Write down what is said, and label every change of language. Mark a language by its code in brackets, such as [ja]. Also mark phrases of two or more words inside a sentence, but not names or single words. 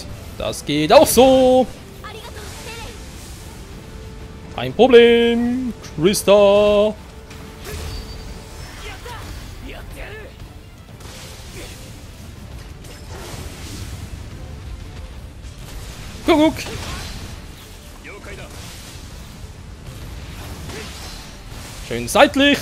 [de] Das geht auch so. [ja] ありがとうテレン。 [de] Kein Problem. Krista. Guck. Schön seitlich.